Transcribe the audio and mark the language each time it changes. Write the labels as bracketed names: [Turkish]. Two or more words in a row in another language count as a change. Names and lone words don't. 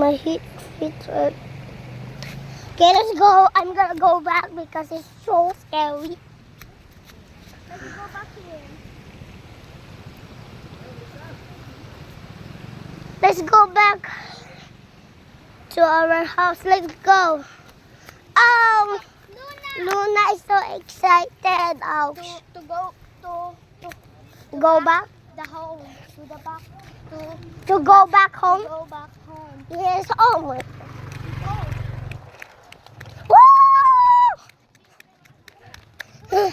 [English] My feet hurt. Okay, let's go. I'm gonna go back because it's so scary. Let's go back here. Let's go back to our house. Let's go. Oh, Luna! Luna is so excited. Ouch. To go Go back? the home. To the back. To go back home? Go back home. Yes, oh my. Woo!